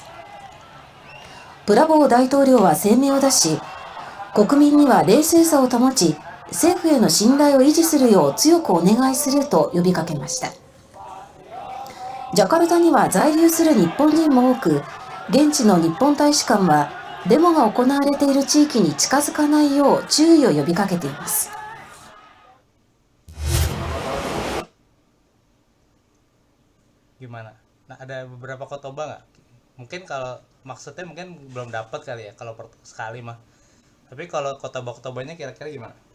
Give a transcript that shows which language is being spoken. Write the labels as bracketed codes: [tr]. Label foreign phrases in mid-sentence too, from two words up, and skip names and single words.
[ja] プラボー大統領は声明を出し、国民には冷静さを保ち、政府への信頼を維持するよう強くお願いすると呼びかけました。ジャカルタには在留する日本人も多く、現地の日本大使館はデモが行われている地域に近づかないよう注意を呼びかけています。 [id] Gimana? Nah ada beberapa kotoba nggak? Mungkin kalau maksudnya mungkin belum dapat kali ya kalau sekali mah. Tapi kalau kotoba-kotobanya kira-kira gimana?